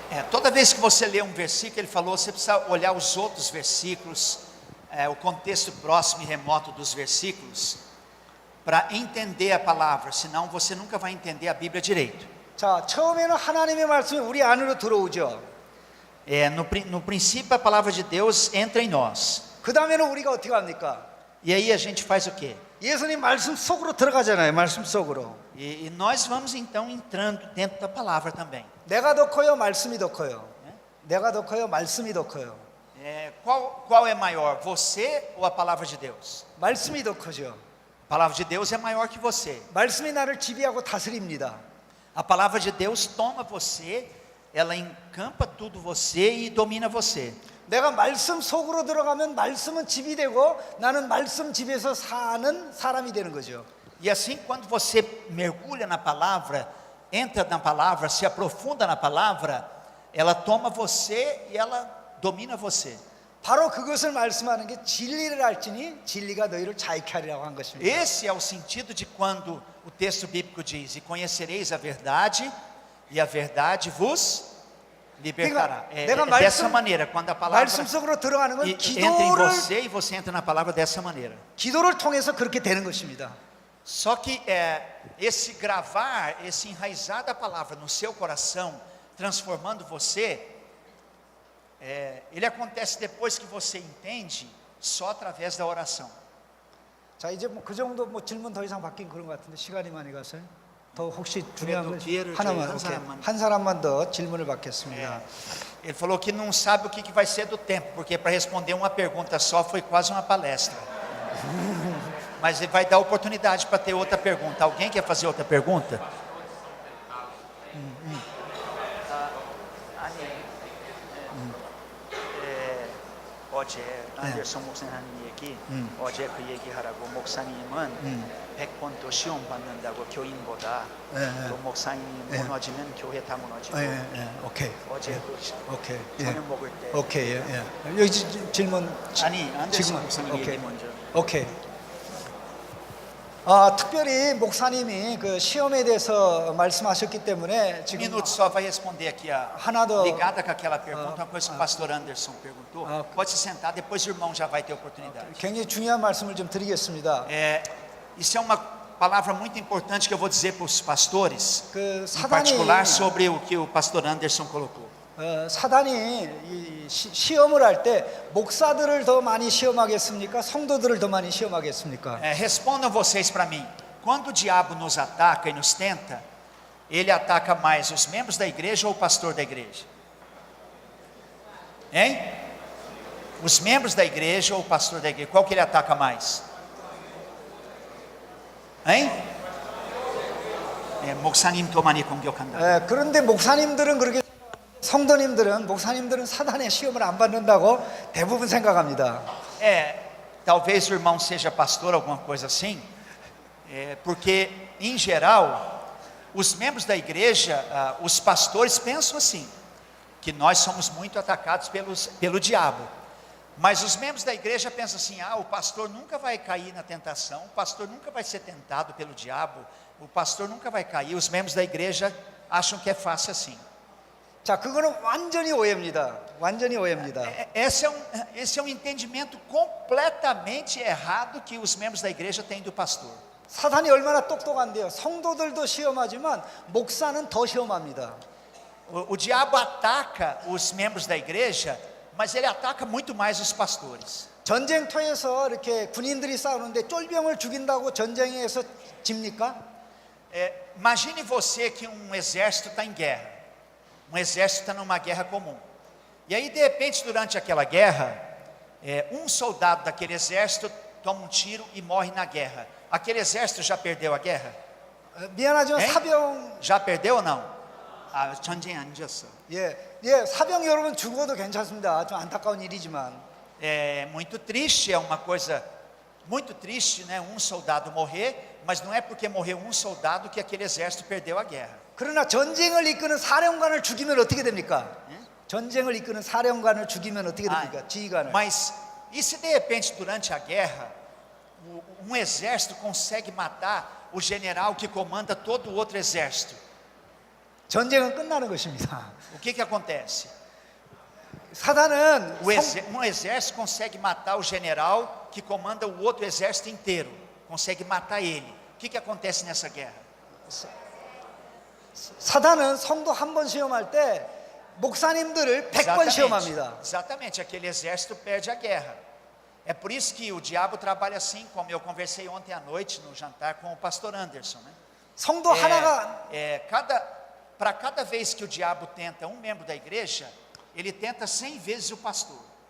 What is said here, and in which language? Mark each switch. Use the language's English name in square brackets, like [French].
[Portuguese] Toda vez que você lê um versículo, ele falou, você precisa olhar os outros versículos, o contexto próximo e remoto dos versículos, para entender a palavra, senão você nunca vai entender a Bíblia direito. [Korean] 자, 처음에는 하나님의 말씀이 우리 안으로 들어오죠. [Portuguese] No princípio, a palavra de Deus entra em nós. [Korean] 그 다음에는 우리가 어떻게 합니까? [Portuguese] E aí a gente faz o quê? [Korean] 예수님 말씀 속으로 들어가잖아요. 말씀 속으로. [Portuguese] E nós vamos então entrando dentro da palavra também. [Korean] 내가 더 커요, 말씀이 더 커요. 내가 더 커요, 말씀이 더 커요. [Portuguese] Qual é maior, você ou a palavra de Deus? [Korean] 말씀이 더 크죠. [Portuguese] A palavra de Deus é maior que você. [Korean] 말씀이 나를 지배하고 다스립니다. [Portuguese] A palavra de Deus toma você, ela encampa tudo você e domina você. [Korean] 내가 말씀 속으로 들어가면 말씀은 집이 되고 나는 말씀 집에서 사는 사람이 되는 거죠. [Portuguese] E assim, quando você mergulha na palavra, entra na palavra, se aprofunda na palavra, ela toma você e ela domina você. [Korean] 바로 그것을 말씀하는 게 진리를 알지니 진리가 너희를 자유케 하리라고 한 것입니다. [Portuguese] Esse é o sentido de quando o texto bíblico diz: e conhecereis a verdade, e a verdade vos libertará. Dessa maneira, quando a palavra [Korean] 말씀 속으로 들어가는 건 [Portuguese] entra em você e você entra na palavra dessa maneira. [Korean] 기도를 통해서 그렇게 되는 것입니다. [Portuguese] Só que esse gravar, esse enraizar da palavra no seu coração, transformando você, ele acontece depois que você entende, só através da oração. [Korean] 자, 이제 뭐 그 정도 뭐 질문 더 이상 받긴 그런 것 같은데 시간이 많이 가서요. 더 혹시 중요한 거 하나만, 한 사람만 더 질문을 받겠습니다. [Portuguese] Ele falou que não sabe o que vai ser do tempo, porque para responder uma pergunta só foi quase uma palestra. Mas ele vai dar oportunidade para ter outra pergunta. Alguém quer fazer outra pergunta? [Korean] 어제 안데르슨 목사님 한 얘기, 어제 그 얘기하라고 목사님은 100번 더 시험 받는다고 교인보다 또 목사님이 무너지면 교회 다 무너지고. 오케이. 어제 오케이. 저녁 먹을 때. 오케이. 여기 질문. 아니 안데르슨 목사님 얘기 먼저. 오케이. 특별히 목사님이 그 시험에 대해서 말씀하셨기 때문에 지금 [Portuguese] minuto só vai responder aqui [Korean] 하나 더 [Portuguese] ligada com aquela pergunta, uma coisa que o pastor Anderson perguntou. Pode se sentar, depois o irmão já vai ter oportunidade. [Korean] 굉장히 중요한 말씀을 좀 드리겠습니다. [Portuguese] Isso é uma palavra muito importante que eu vou dizer para os pastores, [Korean] 그 [Portuguese] em particular sobre o que o pastor Anderson colocou. [Korean] 사단이 이 시험을 할 때 목사들을 더 많이 시험하겠습니까? 성도들을 더 많이 시험하겠습니까? [Portuguese] Respondam vocês para mim. Quando o diabo nos ataca e nos tenta, ele ataca mais os membros da igreja ou o pastor da igreja? Hein? Os membros da igreja ou o pastor da igreja? Qual que ele ataca mais? Hein? [Korean] 목사님 더 많이 공격한다. 그런데 목사님들은 그렇게 목사님들은 사단의 시험을 안 받는다고 대부분 생각합니다. [Portuguese] Talvez o irmão seja pastor, alguma coisa assim, porque em geral os membros da igreja, os pastores pensam assim, que nós somos muito atacados pelo diabo. Mas os membros da igreja pensam assim: o pastor nunca vai cair na tentação, o pastor nunca vai ser tentado pelo diabo, o pastor nunca vai cair. Os membros da igreja acham que é fácil assim. [Korean] 자, 그거는 완전히 오해입니다. 완전히 오해입니다. [Portuguese] Esse é um entendimento completamente errado que os membros da igreja têm do pastor. [Korean] 사탄이 얼마나 똑똑한데요. 성도들도 시험하지만 목사는 더 시험합니다. [Portuguese] O diabo ataca os membros da igreja, mas ele ataca muito mais os pastores. [Korean] 전쟁터에서 이렇게 군인들이 싸우는데 쫄병을 죽인다고 전쟁에서 집니까? [Portuguese] Imagine você que um exército está em guerra. Um exército está numa guerra comum. E aí, de repente, durante aquela guerra, um soldado daquele exército toma um tiro e morre na guerra. Aquele exército já perdeu a guerra? [Korean] 미안하지만 에? 사병 [Portuguese] Já perdeu ou não? [Korean] 전쟁이 아니었어. 사병 여러분 죽어도 괜찮습니다. 좀 안타까운 일이지만 [Portuguese] É muito triste, é uma coisa muito triste, né? Um soldado morrer, mas não é porque morreu um soldado que aquele exército perdeu a guerra. [Korean] 그러나 전쟁을 이끄는 사령관을 죽이면 어떻게 됩니까? 전쟁을 이끄는 사령관을 죽이면 어떻게 됩니까? 지휘관을. [Portuguese] Mas e se de repente durante a guerra um exército consegue matar o general que comanda todo o outro exército? [Korean] 전쟁은 끝나는 것입니다. [Portuguese] O que acontece? [Korean] 사단은 [Portuguese] Um exército consegue matar o general que comanda o outro exército inteiro, consegue matar ele. O que acontece nessa guerra? [Korean] 사단은 성도 한 번 시험할 때 목사님들을 100번 시험합니다. [Portuguese] Exatamente, aquele exército perde a guerra. É por isso que o diabo trabalha assim, como eu conversei ontem à noite no jantar com o pastor Anderson, né? [Korean] 성도 하나가 [Portuguese] Para cada vez que o diabo tenta um membro da igreja, ele tenta 100 vezes o pastor.